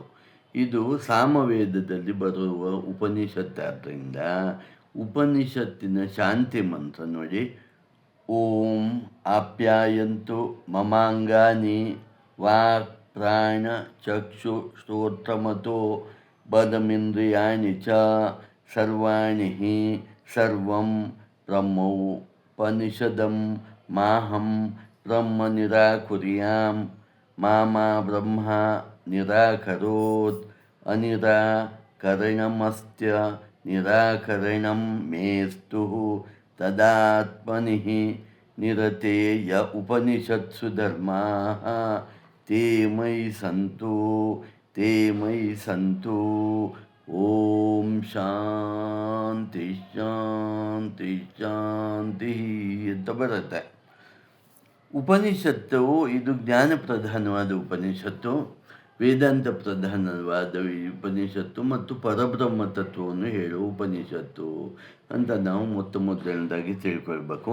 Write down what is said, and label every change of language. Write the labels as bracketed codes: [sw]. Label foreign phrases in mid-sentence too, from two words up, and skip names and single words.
[kn] ಇದು ಸಾಮವೇದದಲ್ಲಿ ಬರುವ ಉಪನಿಷತ್ತಾದ್ದರಿಂದ ಉಪನಿಷತ್ತಿನ ಶಾಂತಿ ಮಂತ್ರ ನೋಡಿ, ಓಂ [sa] ಆಪ್ಯಾಯಂತು ಮಮಾಂಗಾನಿ ವಾಕ್ ಪ್ರಾಣ ಚಕ್ಷು ಶ್ರೋತ್ರಮತೋ ಬದಮಿಂದ್ರಿಯಾಣಿ ಚ ಸರ್ವಾಣಿ ಸರ್ವಂ ಬ್ರಹ್ಮೋಪನಿಷದಂ ಮಾಹಂ ಬ್ರಹ್ಮ ನಿರಾಕುರ್ಯಾಂ ಮಾ ಬ್ರಹ್ಮ ನಿರಾಕರೋತ್ ಅನಿರಾಕರಣಮಸ್ತ್ಯ ನಿರಾಕರಣಂ ಮೇಸ್ತು ತದಾತ್ಮನಿ ನಿರತೆ ಯ ಉಪನಿಷತ್ಸು ಧರ್ಮಾಃ ತೇ ಮಯಿ ಸಂತು. ಓಂ ಶಾಂತಿ ಶಾಂತಿ ಶಾಂತಿ [kn] ಅಂತ ಬರುತ್ತೆ. ಉಪನಿಷತ್ತು ಇದು ಜ್ಞಾನ ಪ್ರಧಾನವಾದ ಉಪನಿಷತ್ತು, ವೇದಾಂತ ಪ್ರಧಾನವಾದ ಉಪನಿಷತ್ತು ಮತ್ತು ಪರಬ್ರಹ್ಮ ತತ್ವವನ್ನು ಹೇಳುವ ಉಪನಿಷತ್ತು ಅಂತ ನಾವು ಮೊದಲನೇದಾಗಿ ತಿಳ್ಕೊಳ್ಬೇಕು.